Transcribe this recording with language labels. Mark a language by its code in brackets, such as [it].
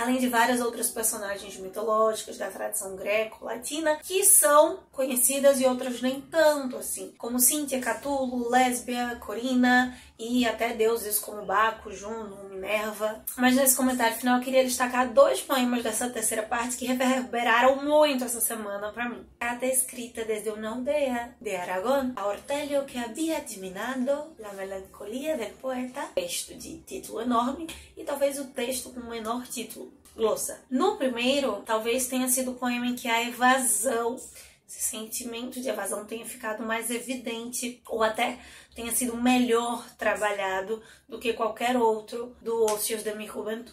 [pt] Além de várias outras personagens mitológicas da tradição greco-latina que são conhecidas e outras nem tanto assim, como Cíntia, Catulo, Lésbia, Corina e até deuses como Baco, Juno, Minerva. Mas nesse comentário final eu queria destacar dois poemas dessa terceira parte que reverberaram muito essa semana para mim. [es] Carta escrita desde una aldea de Aragón a Ortelio que había admirado la melancolía del poeta. [pt] Texto de título enorme e talvez o texto com o menor título. Glossa. No primeiro, talvez tenha sido o poema em que a evasão, esse sentimento de evasão tenha ficado mais evidente, ou até tenha sido melhor trabalhado do que qualquer outro do Ocios de mi Juventud.